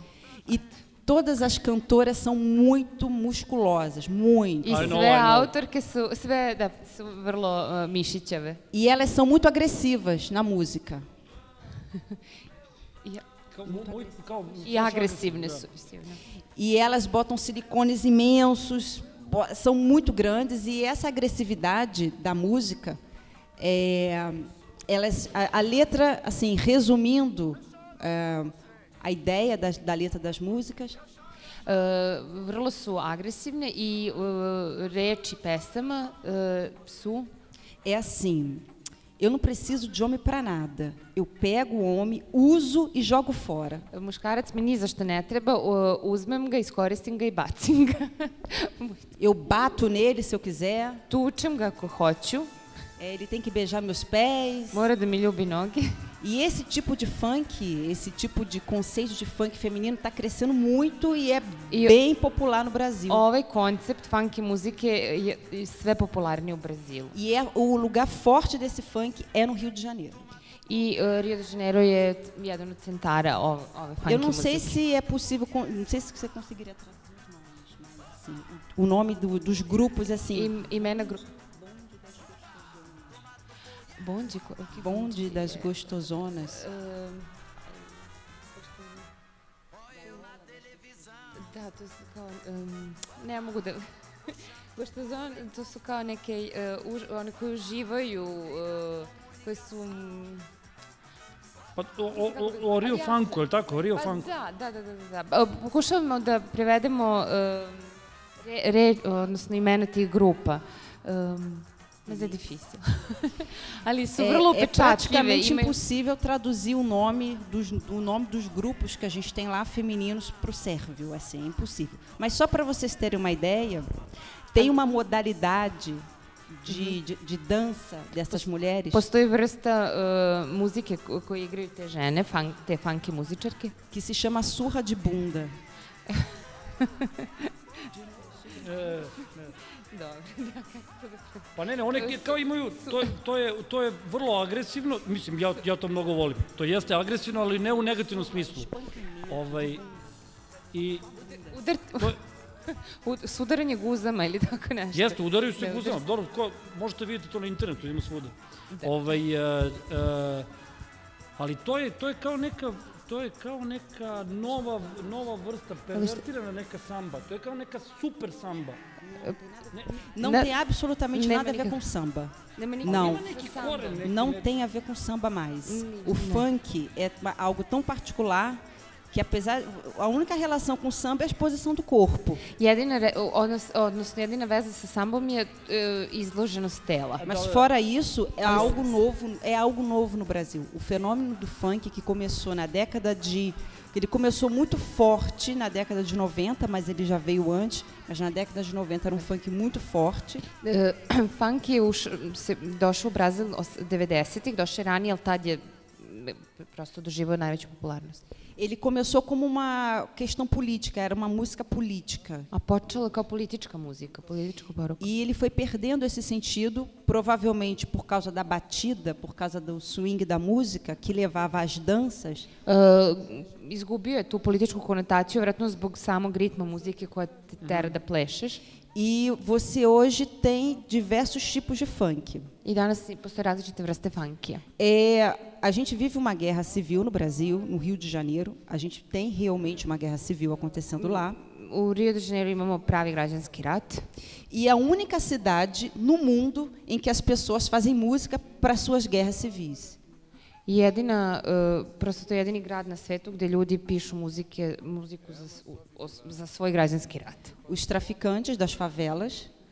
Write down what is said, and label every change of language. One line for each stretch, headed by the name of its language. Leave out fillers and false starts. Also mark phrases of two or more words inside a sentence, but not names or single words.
Portuguese: E todas as cantoras são muito musculosas, muito.
Serbian: I sve autorke su vrlo mišićave.
Portuguese: E elas são muito agressivas na música.
Serbian: I agresivne su.
Portuguese: E elas botam silicones imensos, são muito grandes, e essa agressividade da música, a letra, assim, resumindo a ideia da letra das músicas,
Serbian: vrlo su agresivne i reči pesama su...
Portuguese: É assim, eu não preciso de homem para nada. Eu pego o homem, uso e jogo fora.
Serbian: Muškarac mi ni za što ne treba, uzmem ga, iskoristim ga i bacim ga.
Portuguese: Eu bato nele se eu quiser.
Serbian: Tučem ga ako hoću.
Portuguese: Ele tem que beijar meus pés.
Serbian: Mora da mi ljubi noge.
Portuguese: E esse tipo de funk, esse tipo de conceito de funk feminino está crescendo muito e é bem popular no Brasil.
Serbian: Ovaj koncept funky muzike je sve popularniji u Brazilu.
Portuguese: E o lugar forte desse funk é no Rio de Janeiro.
Serbian: E Rio de Janeiro je jedan od centara ove funky
Portuguese: Eu não sei
Serbian: muzike.
Portuguese: se é possível, não sei se você conseguiria traduzir os nomes, mas assim, o nome dos grupos assim.
Serbian: Imena Bonde das Gostozonas. Da, to su kao, ne mogu da... Goštozone, to su kao neke, one koje uživaju, koje su... Pa o Rio Funku, je li tako? O Rio Funku. Da. Pokušavamo da prevedemo odnosno imena tih grupa.
Portuguese: Mas é difícil.
Serbian: Ali su vrlo upečatljive.
Portuguese: É praticamente impossível traduzir o nome dos grupos que a gente tem lá femininos para o sérvio, assim, é impossível. Mas só para vocês terem uma ideia, tem uma modalidade de dança dessas mulheres.
Serbian: Postoji vrsta muzike koju igraju te žene, te funky muzičarke,
Portuguese: que se chama surra de bunda.
Serbian: Pa ne, one kao imaju, to je vrlo agresivno, mislim, ja to mnogo volim. To jeste agresivno, ali ne u negativnom smislu. Sudaranje guzama ili tako nešto. Jeste, udaraju se guzama. Dobro, možete vidjeti to na internetu, ima svuda. Ali to je kao neka nova vrsta, pervertirana neka samba. To je kao neka super samba.
Portuguese: Não tem absolutamente nada a ver com samba. Não, não tem a ver com samba mais. O funk é algo tão particular que a única relação com samba é a exposição do corpo.
Serbian: Jedina veza sa sambom je izloženost tela.
Portuguese: Mas fora isso, é algo novo no Brasil. O fenômeno do funk que começou ele começou muito forte na década de 90, mas ele já veio antes. Mas na década de 90 era um funk muito forte.
Serbian: Funk je došao u Brazil 90-ih, došao je ranije, ali tad je prosto doživao najveću popularnost.
Portuguese: Ele começou como uma questão política, era uma música política.
Serbian: A počelo kao politička muzika, politička poruka.
Portuguese: E ele foi perdendo esse sentido, provavelmente por causa da batida, por causa do swing da música, que levava às danças.
Serbian: Izgubio je tu političku konotaciju, vjerojatno zbog samog ritma muzike koja te tera da plešeš.
Portuguese: E você hoje tem diversos tipos de funk.
Serbian: I danas postoje različite vrste funkija.
Portuguese: A gente vive uma guerra civil no Brasil, no Rio de Janeiro. A gente tem realmente uma guerra civil acontecendo lá.
Serbian: U Rio de Janeiro imamo pravi građanski rat.
Portuguese: E a única cidade no mundo em que as pessoas fazem música para suas guerras civis.
Serbian: Prosto to je jedini grad na svetu gde ljudi pišu muziku za svoj građanski rat.
Portuguese: Os traficantes das favelas,